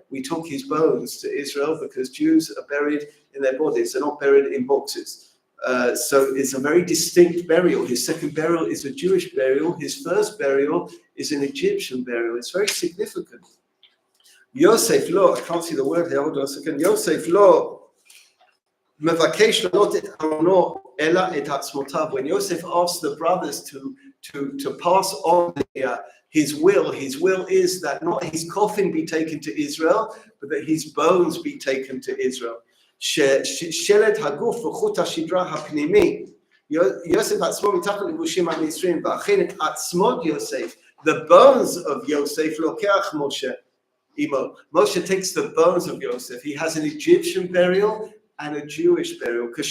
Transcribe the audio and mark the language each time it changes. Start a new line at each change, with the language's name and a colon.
English: We took his bones to Israel because Jews are buried in their bodies. They're not buried in boxes. So it's a very distinct burial. His second burial is a Jewish burial. His first burial is an Egyptian burial. It's very significant. Yosef lo, I can't see the word here, hold on a second.
Hebrew: Yosef lo, מבקש לעלות את ארונו אלא את עצמותיו.
English: When Yosef asked the brothers to pass on his will is that not his coffin be taken to Israel, but that his bones be taken to Israel.
Hebrew: שלד הגוף וחוט השדרה הפנימי, יוסף עצמו מתחת לבושים המצרים, ואכן את עצמות יוסף, the bones of Yosef לוקח משה עמו.
English: Moshe takes the bones of Yosef. He has an Egyptian burial and a Jewish burial.